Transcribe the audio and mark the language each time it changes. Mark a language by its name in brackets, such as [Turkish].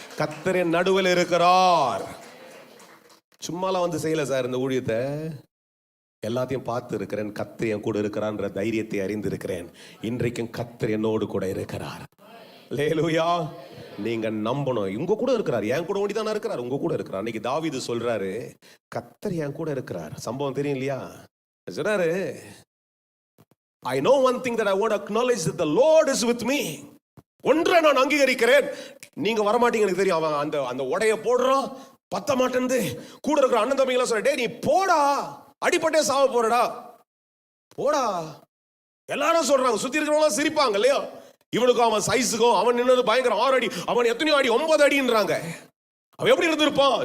[Tamil] கர்த்தர் என் நடுவில் இருக்கிறார். சும்மாலாம் வந்து செய்யல சார் இந்த ஊழியத்தை, எல்லாத்தையும் பார்த்து இருக்கிறேன். கர்த்தர் என் கூட இருக்கிறான்ற தைரியத்தை அறிந்திருக்கிறேன். இன்றைக்கும் கர்த்தர் என்னோடு கூட இருக்கிறார். அல்லேலூயா. நீங்க நம்பணும், உங்க கூட இருக்கிறார். என் கூட ஓடிதானே இருக்கிறார், உங்க கூட இருக்கிறார். அன்னைக்கு தாவீது சொல்றாரு, கர்த்தர் என் கூட இருக்கிறார். சம்பவம் தெரியும் இல்லையா? சொல்றாரு, [English] I know one thing that I want to acknowledge, that the Lord is with me. [Tamil] ஒன்றை நான் அங்கீகரிக்கிறேன். நீங்க வரமாட்டீங்க எனக்கு தெரியும். அவன் அந்த அந்த உடைய போடுறான், பத்த மாட்டேன்னு கூட இருக்கிற அண்ணன் தம்பிங்களாம் சொல்ற, டேய் நீ போடா, அடிப்பட்டே சாவ போறடா, போடா. எல்லாரும் சொல்றாங்க, சுத்தி இருக்கிறவங்க சிரிப்பாங்க இல்லையா? இவனுக்கும் அவன் சைஸுக்கும் அவன் நின்னது பயங்கர 6 அடி, அவன் எத்தனையோ அடி 9 அடின்றாங்க. அவன் எப்படி இருந்திருப்பான்?